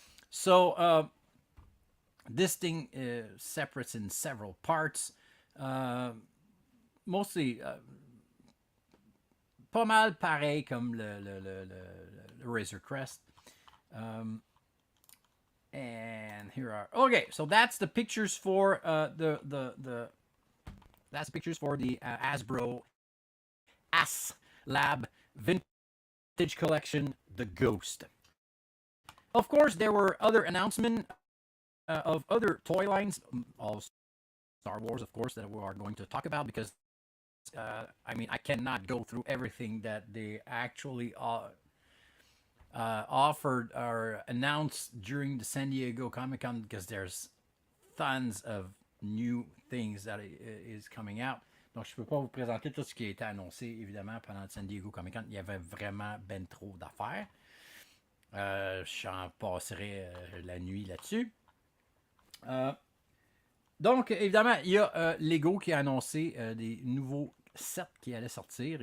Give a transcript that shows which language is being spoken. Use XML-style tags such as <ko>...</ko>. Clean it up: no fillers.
<en>So this thing separates in several parts. Mostly</en> <fr>pas mal pareil comme le Razor Crest.</fr> <en>And here are, okay, so that's the pictures for that's pictures for the Hasbro Haslab Vintage Collection, The Ghost. Of course, there were other announcements of other toy lines, all Star Wars, of course, that we are going to talk about because, I mean, I cannot go through everything that they actually offered or announced during the San Diego Comic-Con because there's tons of new things that is coming out.</en> <fr>Donc, je ne peux pas vous présenter tout ce qui a été annoncé, évidemment, pendant le San Diego Comic-Con. Il y avait vraiment ben trop d'affaires. J'en passerai la nuit là-dessus. Donc, évidemment, il y a Lego qui a annoncé des nouveaux sets qui allaient sortir.</fr>